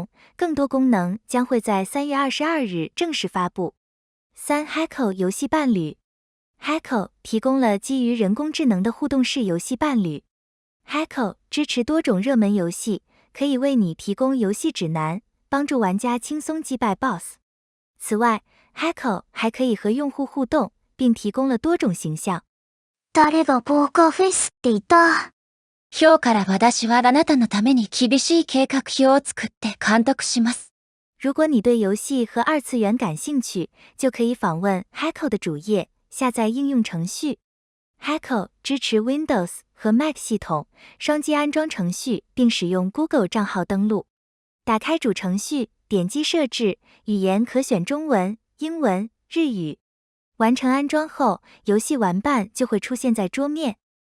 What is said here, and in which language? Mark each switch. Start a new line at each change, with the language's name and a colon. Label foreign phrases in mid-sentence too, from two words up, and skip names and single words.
Chinese: 更多功能将会在3月22日正式发布。Haco 游戏伴侣。Haco 提供了基于人工智能的互动式游戏伴侣。Haco 支持多种热门游戏，可以为你提供游戏指南，帮助玩家轻松击败 BOSS。此外，Haco 还可以和用户互动，并提供了多种形象。
Japanese: 誰がポーカーフェイスって言った。今日から私はあなたのために厳しい計画表を作って監督します。
Chinese: 如果你对游戏和二次元感兴趣，就可以访问 Haco 的主页，下载应用程序。Haco 支持 Windows 和 Mac 系统，双击安装程序并使用 Google 账号登录。打开主程序，点击设置，语言可选中文、英文、日语。完成安装后，游戏玩伴就会出现在桌面。